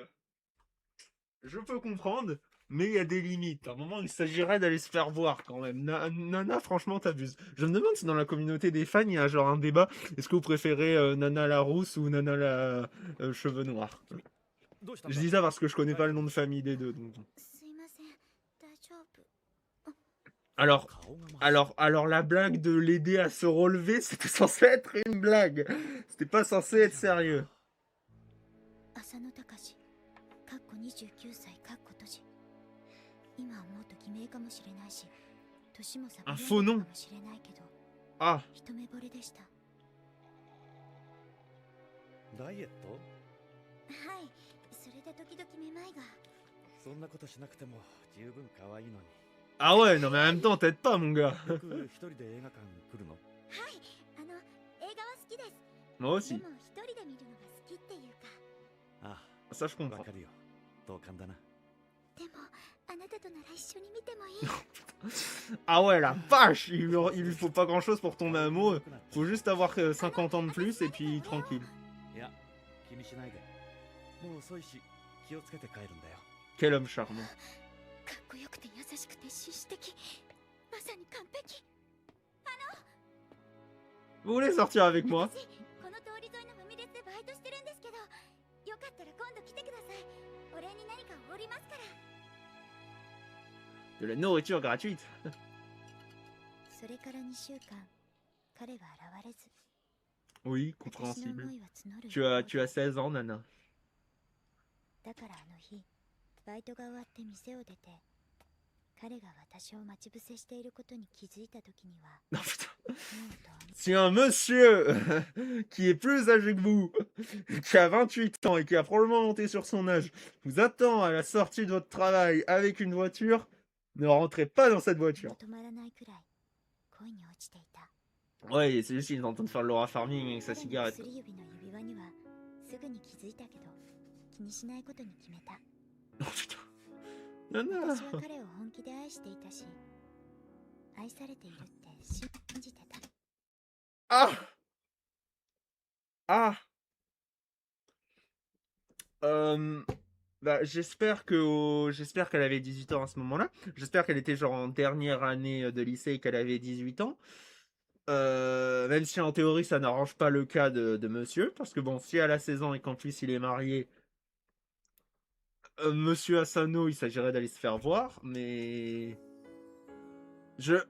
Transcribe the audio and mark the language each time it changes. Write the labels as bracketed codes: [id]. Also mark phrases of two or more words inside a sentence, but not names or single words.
[fr] Je peux comprendre, mais il y a des limites. À un moment, il s'agirait d'aller se faire voir, quand même. Nana, franchement, t'abuses. Je me demande si dans la communauté des fans, il y a genre un débat. Est-ce que vous préférez Nana la rousse ou Nana la cheveux noirs? Je dis ça parce que je connais pas le nom de famille des deux. Donc... [ja] すいません、大丈夫。 [fr] Alors la blague de l'aider à se relever, c'était censé être une blague. C'était pas censé être sérieux. [ja] 浅野隆、かっこ29歳、かっこ閉じ。今思うと偽名かもしれないし、年も差が [fr] Un faux nom. [ja] かもしれないけど、 Ah, 一目惚れでした。ダイエット？はい、それで時々めまいが。そんなことしなくても十分可愛いのに。 [fr] ah ouais, non mais en même temps, t'aides pas mon gars. [ja] よく一人で映画館来るの？はい、映画は好きです。 [fr] Moi [ja] で [fr] aussi. [ja] も一人で見るのが好きっていうか。あ [fr] Ça je [ja] あ、わ [fr] comprends. [ja] かるよ。同感だな。でも、あなたとなら一緒に見てもいい。 [fr] Ah ouais, la vache, il lui faut pas grand chose pour tomber amoureux. Faut juste avoir 50 ans de plus et puis tranquille. [ja] いや、気にしないで。もう遅いし、気をつけて帰るんだよ。 [fr] Quel homme charmant. [ja] かっこよくて優しくて紳士的。まさに完璧。 [fr] Vous voulez sortir avec moi? [ja] 私、この通り沿いのファミレスでバイトしてるんですけど、よかったら今度来てください。お礼に何かおごりますから。 [fr] De la nourriture gratuite. [ja] それから2週間、彼は現れず。 [fr] Oui, [ja] 私の [fr] compréhensible. [ja] 思いは募る。 [fr] Tu as 16 ans, Nana. [ja] だからあの日、バイトが終わって店を出て、彼が私を待ち伏せしていることに気づいた時には、 [fr] Non putain. [ja] もうどうに [fr] Si un monsieur qui est plus âgé que vous, qui a 28 ans et qui a probablement monté sur son âge, vous attend à la sortie de votre travail avec une voiture, ne rentrez pas dans cette voiture. [ja] 止まらないくらい恋に落ちていた。 [fr] Ouais, c'est juste qu'il est en train de faire le Laura Farming avec sa [ja] 彼の [fr] cigarette. [ja] 薬指の指輪にはすぐに気づいたけど気にしないことに決めた。 [fr] Oh putain. Nana. [ja] 私は彼を本気で愛していたし愛されているって信じてた。 Ah. Ah. [fr] Bah, j'espère qu'elle avait 18 ans à ce moment-là. J'espère qu'elle était genre en dernière année de lycée et qu'elle avait 18 ans. Même si en théorie ça n'arrange pas le cas de monsieur, parce que bon, si elle a 16 ans et qu'en plus il est marié, monsieur Asano, il s'agirait d'aller se faire voir, mais je...